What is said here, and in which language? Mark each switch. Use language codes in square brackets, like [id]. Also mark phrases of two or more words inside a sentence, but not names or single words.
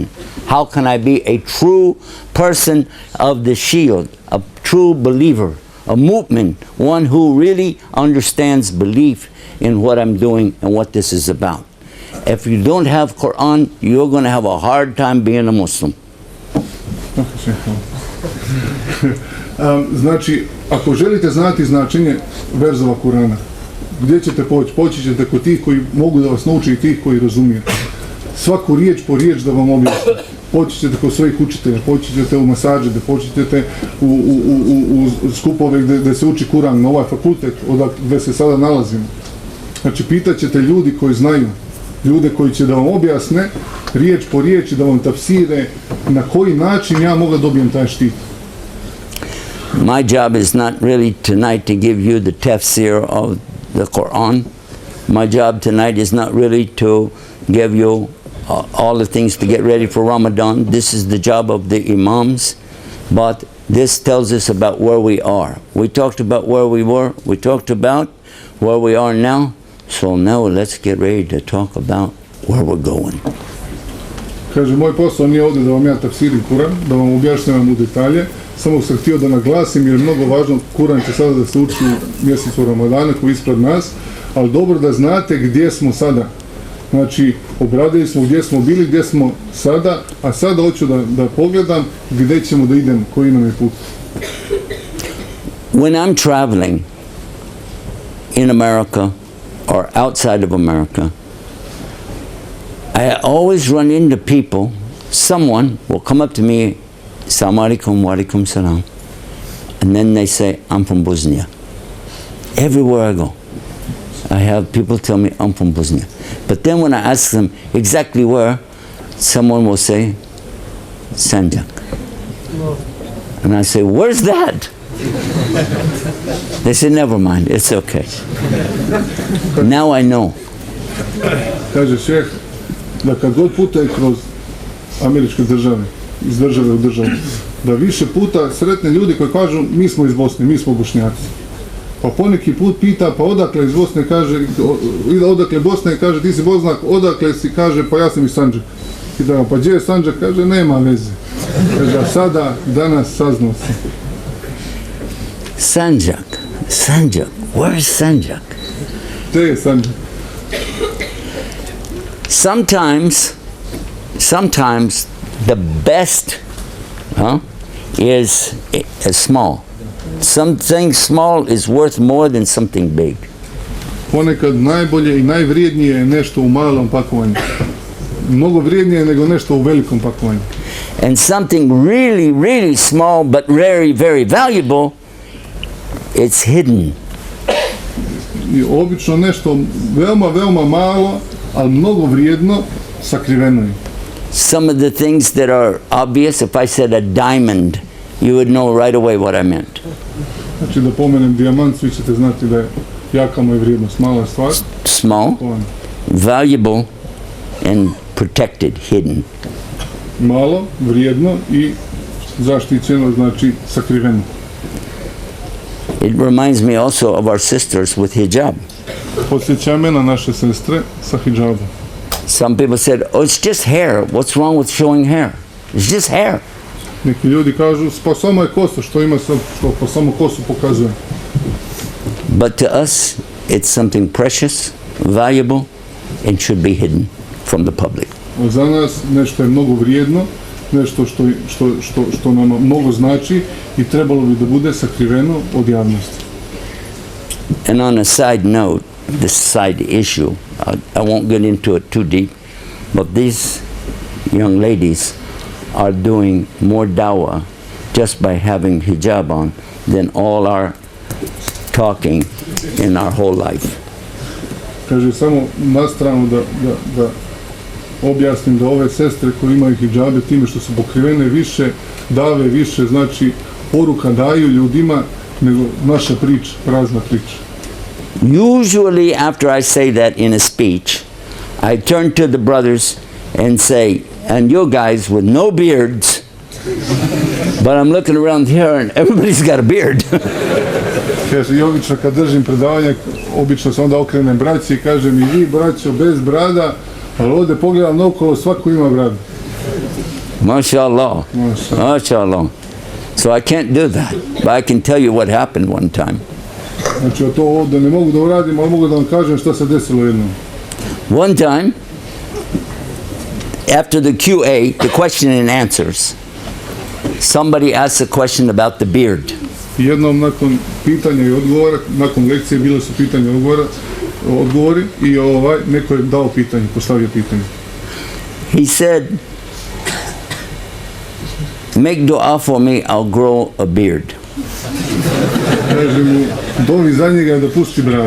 [en] How can I be a true person of the shield, a true believer, a mu'min, one who really understands belief in what I'm doing and what this is about. If you don't have Quran, you're going to have a hard time being a Muslim. [bs] Znači, ako želite znati značenje verzova Kurana, gdje ćete poći? Poći ćete kod tih koji mogu da vas nauče i tih koji razumijete. Svaku riječ po riječ da vam objasne. Poći ćete kod svojih učitelja, poći ćete u masađe, poći ćete u skupove gdje se uči Kuran, na ovaj fakultet gdje se sada nalazimo. Znači, pitat ćete ljudi koji znaju, ljude koji će da vam objasne riječ po riječ i da vam tafsire na koji način ja mogu dobijem taj štit. [en] My job is not really tonight to give you the tafsir of the Quran. My job tonight is not really to give you all the things to get ready for Ramadan. This is the job of the imams, but this tells us about where we are. We talked about where we were, we talked about where we are now, so now let's get ready to talk about where we're going. [bs] Kaže, moj posao nije ovdje da vam ja tafsirim Kuran, da vam objašnjavam u detalje, samo sam htio da naglasim jer je mnogo važno, Kuran će sada da se uči u mjesecu Ramadana koji je ispred nas, ali dobro da znate gdje smo sada. Znači, obradili smo gdje smo bili, gdje smo sada, a sada hoću da pogledam gdje ćemo da idemo, koji nam je put. [en] When I'm traveling in America or outside of America, I always run into people, someone will come up to me, [ar] السلام عليكم، وعليكم السلام, [en] and then they say, I'm from Bosnia. Everywhere I go, I have people tell me I'm from Bosnia. But then when I ask them exactly where, someone will say, Sandžak. And I say, where's that? They say, never mind, it's okay. Now I know. [bs] Kaže šeh, da kad god putuje kroz američke države, iz države u državu, da više puta sretne ljudi koji kažu mi smo iz Bosne, mi smo Bošnjaci. Pa poneki put pita, pa odakle iz Bosne, kaže, odakle Bosne, kaže, ti si Bosnak, odakle si, kaže, pa ja sam iz Sandžaka. I da, pa gdje je Sandžak, kaže, nema veze. Kaže, a sada, danas saznao sam. Sandžak, [en] where is Sandžak? [bs] Gdje je Sandžak? [en] Sometimes the best is small. Something small is worth more than something big. [bs] Ponekad najbolje i najvrijednije je nešto u malom pakovanju. Mnogo vrijednije nego nešto u velikom pakovanju. [en] And something really, really small but very, very valuable, it's hidden. [bs] I obično nešto veoma, veoma malo, ali mnogo vrijedno, sakriveno je. [en] Some of the things that are obvious, if I said a diamond, you would know right away what I meant. [bs] Znači da pomenem dijamant, svi ćete znati da je jaka mu je vrijednost, mala stvar. [en] Small, valuable, and protected, hidden. [bs] Malo, vrijedno i zaštićeno, znači sakriveno. [en] It reminds me also of our sisters with hijab. [bs] Podsjeća me na naše sestre sa hidžabom. [en] Some people said, oh, it's just hair. What's wrong with showing hair? It's just hair. [bs] Neki ljudi kažu, pa samo je kosa, što ima sam, što pa samo kosu pokazuje. [en] But to us, it's something precious, valuable, and should be hidden from the public. [bs] Za nas nešto je mnogo vrijedno, nešto što nam mnogo znači i trebalo bi da bude sakriveno od javnosti. [en] And on a side note, this side issue, I won't get into it too deep, but these young ladies are doing more dawah just by having hijab on than all our talking in our whole life. [bs] Kaže, samo na stranu da objasnim da ove sestre koje imaju hidžabe time što su pokrivene više, dave više, znači poruka daju ljudima nego naša priča, prazna priča. [en] Usually after I say that in a speech, I turn to the brothers and say, and you guys with no beards, but I'm looking around here and everybody's got a beard. [bs] Kaže, i obično kad držim predavanje, obično se onda okrenem braći i kažem, i vi braćo bez brada, ali ovdje pogledam naokolo, svako ima bradu. [ar] ما شاء الله. ما شاء الله. [en] So I can't do that, but I can tell you what happened one time. [bs] Znači, to ovdje ne mogu da uradim, ali mogu da vam kažem šta se desilo jednom. [en] One time, after the QA, the question and answers, somebody asked a question about the beard. [bs] Jednom nakon pitanja i odgovora, nakon lekcije bile su pitanja i odgovori i neko je dao pitanje, postavio pitanje. [en] He said, make dua for me, I'll grow a beard. [bs] Kaže mu, dovi za njega da pusti bradu.